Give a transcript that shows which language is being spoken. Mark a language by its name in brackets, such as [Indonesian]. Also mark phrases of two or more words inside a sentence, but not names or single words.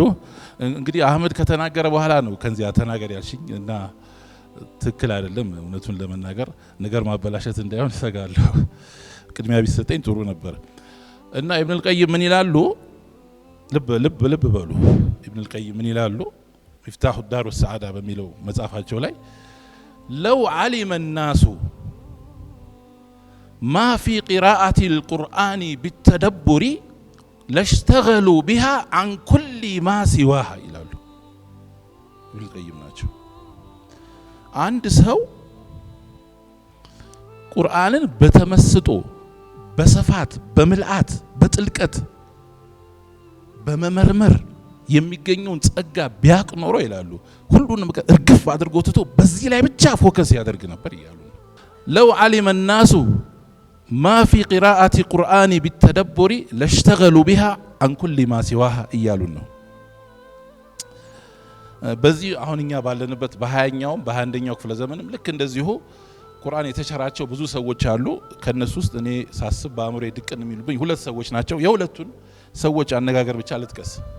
[Amharic] እንግዲህ አህመድ ከተናገረ በኋላ ነው ከዚያ ተናገር ያልሽኝ እና ትክክል አይደለም። እውነቱን ለመናገር ነገር ማበላሸት እንዳይሆን እሰጋለሁ። ቅድሚያ ቢሰጠኝ ጥሩ ነበር። እና ኢብኑ አልቀይም ምን ይላሉ? ልብ በሉ። ኢብኑ አልቀይም ምን ይላሉ? ሚፍታሁ ዳሩ ሰዓዳ በሚለው መጽሐፋቸው ላይ [Arabic] لو علم الناس ما في قراءة القرآن بالتدبر لاشتغلوا بها عن كل ما سواها [Amharic] ይላሉ ኢብኑ አልቀይም ናቸው። አንድ ሰው ቁርአንን በተመስጦ በስፋት በምልአት በጥልቀት በመመርመር የሚገኘውን ጸጋ ቢያቅ ኖሮ ይላሉ ሁሉንም እርግፍ አድርጎ ትቶ በዚህ ላይ ብቻ ፎከስ ያደርግ ነበር ይላሉ። [Arabic] لو علم الناس ما في قراءة القرآن بالتدبر لاشتغلوا بها عن كل ما سواها [Amharic] እያሉ ነው። በዚህ አሁን እኛ ባለንበት በ20ኛውም በ21ኛው ክፍለ ዘመንም ልክ እንደዚሁ ቁርአን የተቸራቸው ብዙ ሰዎች አሉ። ከነሱ ውስጥ እኔ ሳስብ በአእምሮዬ ድቅን የሚሉብኝ 2 ሰዎች ናቸው። የሁለቱን ሰዎች አነጋገር ብቻ ልጥቀስ።